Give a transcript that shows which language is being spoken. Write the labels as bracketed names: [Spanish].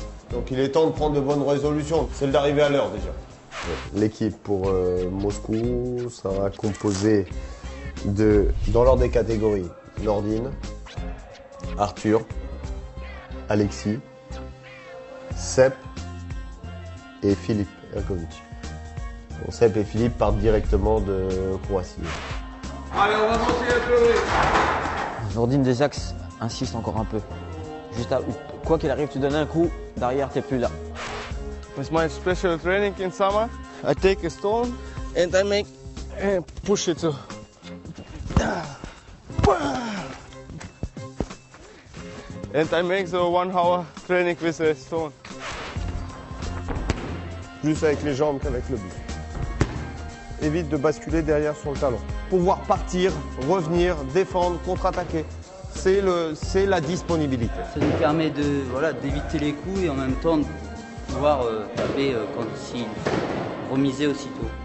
[French] Donc il est temps de prendre de bonnes résolutions, celle d'arriver à l'heure déjà. L'équipe pour Moscou sera composée de, dans l'ordre des catégories, Nordine, Arthur, Alexis, Sepp et Philippe Ergovic. Bon, Sepp et Philippe partent directement de Croatie. Allez, on va monter un peu. Nordine des axes insiste encore un peu. Juste à, quoi qu'il arrive, tu donnes un coup, derrière t'es plus là. [English] With my special training in summer, I take a stone and I make and push it to. And I make the 1 hour training with a stone. [French] Plus avec les jambes qu'avec le buste. Évite de basculer derrière sur le talon. Pouvoir partir, revenir, défendre, contre-attaquer. C'est la disponibilité. Ça nous permet de, voilà, d'éviter les coups et en même temps de pouvoir taper quand il faut remiser aussitôt.